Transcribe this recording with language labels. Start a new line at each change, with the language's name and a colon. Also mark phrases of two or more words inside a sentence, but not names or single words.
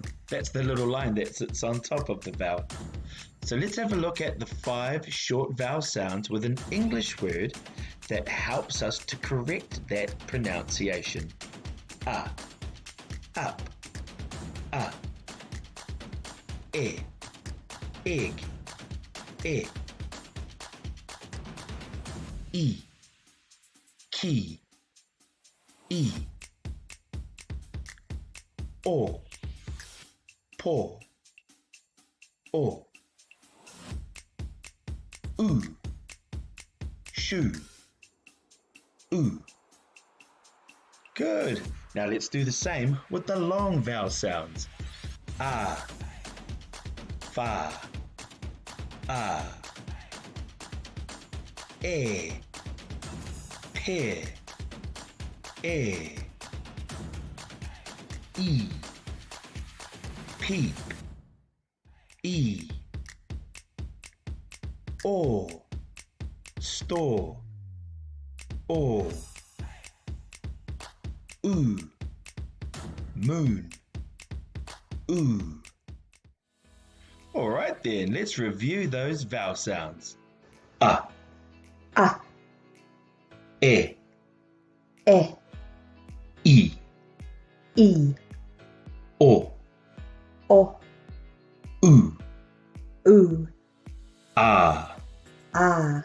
English: That's the little line that sits on top of the vowel. So let's have a look at the 5 short vowel sounds with an English word that helps us to correct that pronunciation.
Māori: A, up, a, e, egg, e, ki, e, o, po, o, shu, oo.
English: Good. Now let's do the same with the long vowel sounds.
Māori: A, fa, a, e, pe, e, peep, e, o, store, o, moon, oo.
English: All right then, let's review those vowel sounds.
Māori: A, A, e, E, I, O, u, U, a, A,